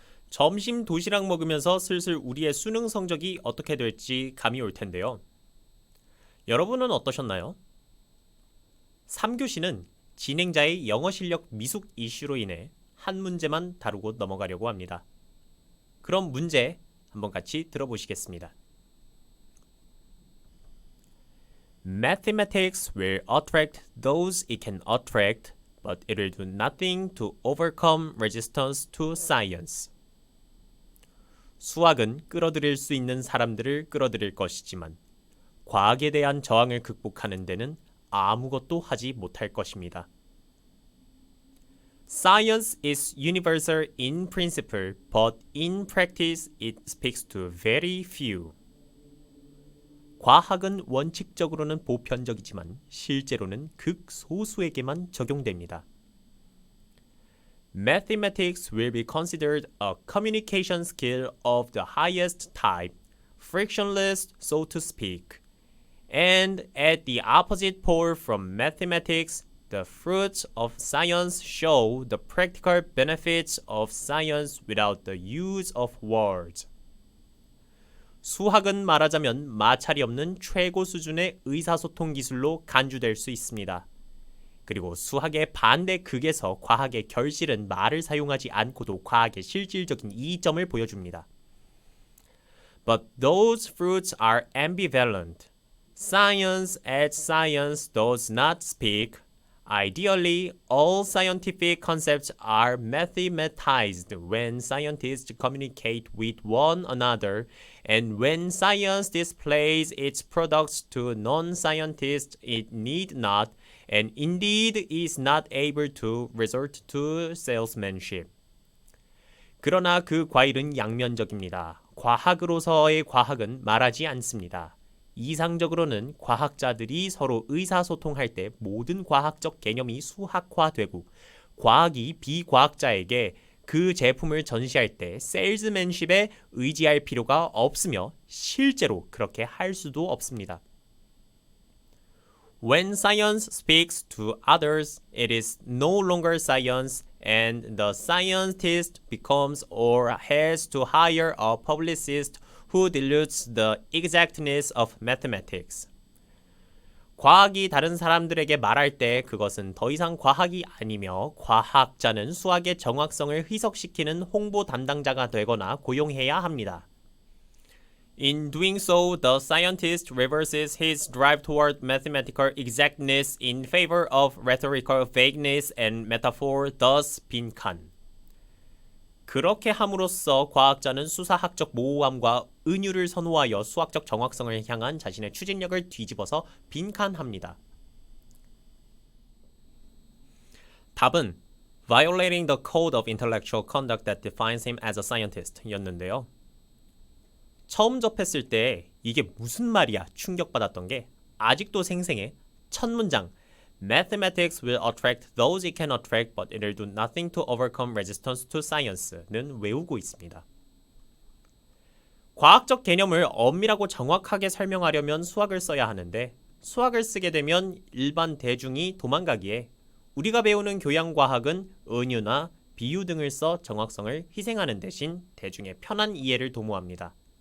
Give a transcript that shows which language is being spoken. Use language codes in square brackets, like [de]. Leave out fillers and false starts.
[ko] 점심 도시락 먹으면서 슬슬 우리의 수능 성적이 어떻게 될지 감이 올 텐데요. 여러분은 어떠셨나요? 3교시는 진행자의 영어 실력 미숙 이슈로 인해 한 문제만 다루고 넘어가려고 합니다. 그럼 문제 한번 같이 들어보시겠습니다. [en] Mathematics will attract those it can attract, but it will do nothing to overcome resistance to science. [ko] 수학은 끌어들일 수 있는 사람들을 끌어들일 것이지만 과학에 대한 저항을 극복하는 데는 아무것도 하지 못할 것입니다. [en] Science is universal in principle, but in practice it speaks to very few. [ko] 과학은 원칙적으로는 보편적이지만 실제로는 극소수에게만 적용됩니다. [en] Mathematics will be considered a communication skill of the highest type, frictionless, so to speak. And at the opposite pole from mathematics, the fruits of science show the practical benefits of science without the use of words. [ko] 수학은 말하자면 마찰이 없는 최고 수준의 의사소통 기술로 간주될 수 있습니다. 그리고 수학의 반대 극에서 과학의 결실은 말을 사용하지 않고도 과학의 실질적인 이점을 보여줍니다. [en] But those fruits are ambivalent. Science as science does not speak. Ideally, all scientific concepts are mathematized when scientists communicate with one another, and when science displays its products to non-scientists, it need not, and indeed is not able to resort to salesmanship. [ko] 그러나 그 과일은 양면적입니다. 과학으로서의 과학은 말하지 않습니다. 이상적으로는 과학자들이 서로 의사소통할 때 모든 과학적 개념이 수학화되고 과학이 비과학자에게 그 제품을 전시할 때 세일즈맨십에 의지할 필요가 없으며 실제로 그렇게 할 수도 없습니다. [en] When science speaks to others, it is no longer science, and the scientist becomes or has to hire a publicist who dilutes the exactness of mathematics. [ko] 과학이 다른 사람들에게 말할 때 그것은 더 이상 과학이 아니며 과학자는 수학의 정확성을 희석시키는 홍보 담당자가 되거나 고용해야 합니다. [en] In doing so, the scientist reverses his drive toward mathematical exactness in favor of rhetorical vagueness and metaphor, thus 빈칸. [ko] 그렇게 함으로써 과학자는 수사학적 모호함과 은유를 선호하여 수학적 정확성을 향한 자신의 추진력을 뒤집어서 빈칸합니다. 답은 [en] Violating the code of intellectual conduct that defines him as a scientist [ko] 였는데요. 처음 접했을 때 이게 무슨 말이야 충격받았던 게 아직도 생생해. 첫 문장 [en] Mathematics will attract those it can attract but it will do nothing to overcome resistance to science는 [ko] 외우고 있습니다. 과학적 개념을 엄밀하고 정확하게 설명하려면 수학을 써야 하는데 수학을 쓰게 되면 일반 대중이 도망가기에 우리가 배우는 교양과학은 은유나 비유 등을 써 정확성을 희생하는 대신 대중의 편한 이해를 도모합니다.